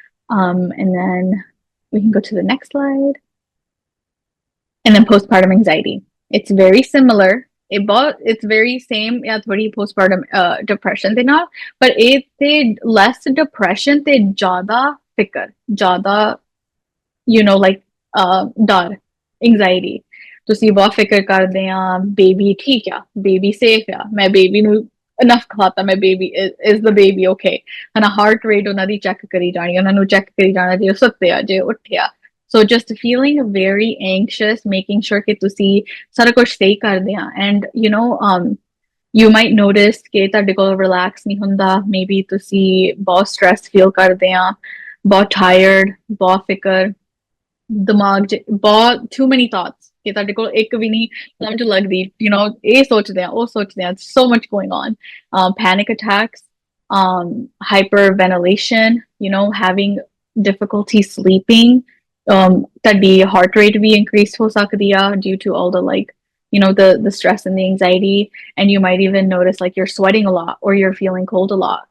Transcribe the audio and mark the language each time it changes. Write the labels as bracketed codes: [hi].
[en] And then we can go to the next slide. And then postpartum anxiety. It's very similar. It's very same. Yeah, thodi postpartum depression they not, but it's less depression, [pa] they jada fikr, jada, [en] you know, like dar, anxiety. [pa] ਤੁਸੀਂ ਬਹੁਤ ਫਿਕਰ ਕਰਦੇ ਆ baby ਠੀਕ ਆ, baby safe ਆ, ਮੈਂ baby ਨੂੰ ਇਨਫ ਖਵਾਤਾ, ਮੈਂ baby is the baby okay, ਹਨਾ? ਹਾਰਟ ਰੇਟ ਉਹਨਾਂ ਦੀ ਚੈੱਕ ਕਰੀ ਜਾਣੀ, ਉਹਨਾਂ ਨੂੰ ਚੈੱਕ ਕਰੀ ਜਾਣਾ ਜੇ ਉਹ ਸੁੱਤੇ ਆ, ਜੇ ਉੱਠਿਆ. [en] So just feeling very anxious, making sure [pa] ਕਿ ਤੁਸੀਂ ਸਾਰਾ ਕੁਝ ਸਹੀ ਕਰਦੇ ਆ. [en] And you know, you might notice [pa] ਕਿ ਤੁਹਾਡੇ ਕੋਲ relax ਨਹੀਂ ਹੁੰਦਾ, maybe ਤੁਸੀਂ ਬਹੁਤ stress feel ਕਰਦੇ ਆ, ਬਹੁਤ tired, ਬਹੁਤ ਫਿਕਰ, ਦਿਮਾਗ 'ਚ ਬਹੁਤ [en] too many thoughts [pa] ਕਿ ਤੁਹਾਡੇ ਕੋਲ ਇੱਕ ਵੀ ਨਹੀਂ ਸਮਝ ਲੱਗਦੀ, you know, ਇਹ ਸੋਚਦੇ ਆ, ਉਹ ਸੋਚਦੇ ਆ, [en] so much going on. Panic attacks, hyperventilation, you know, having difficulty sleeping, [pa] ਤੁਹਾਡੀ heart rate ਵੀ increase ਹੋ ਸਕਦੀ ਆ [en] due to all the, like, you know, the stress and the anxiety, and you might even notice like you're sweating a lot or you're feeling cold a lot.